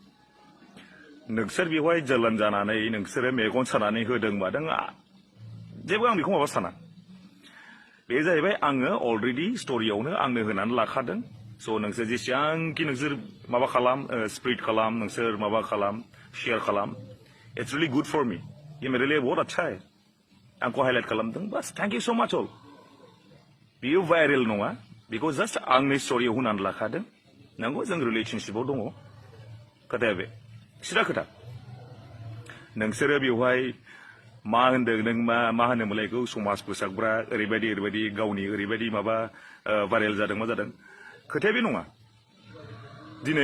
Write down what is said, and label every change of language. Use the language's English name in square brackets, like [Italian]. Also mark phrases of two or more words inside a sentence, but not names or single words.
[Bodo] नोंसोर बेवहाय जोलोन जानानै नोंसोरो मेगन सानानै होदों मादों जेबो आं बेखौ माबा साना बे जाहैबाय आङो अलरेडि स्ट'रियावनो आंनो होनानै लाखादों स' नोंसोर जेसेबांखि नोंसोर माबा खालाम स्प्रेड खालाम नोंसोर माबा खालाम शेयार खालाम [English] it's really good for me [Hindi] ये मेरे लिए बहुत अच्छा है [Bodo] आंखौ हाइलाइट खालामदों बास [English] thank you so much all [Bodo] बियो भाइरेल नङा बेखौ जास्ट आंनि स्ट'रियाव होनानै लाखादों नंगौ जों रिलेसनशिपआव दङ खोथाया बे सिदा खोथा नोंसोरो बेवहाय मा होनदों नों मा होनोमोनलाय बेखौ समाज फोसाबग्रा ओरैबायदि गावनि ओरैबायदि माबा भाइरेल जादों मा जादों खोथाया बे नङा दिनै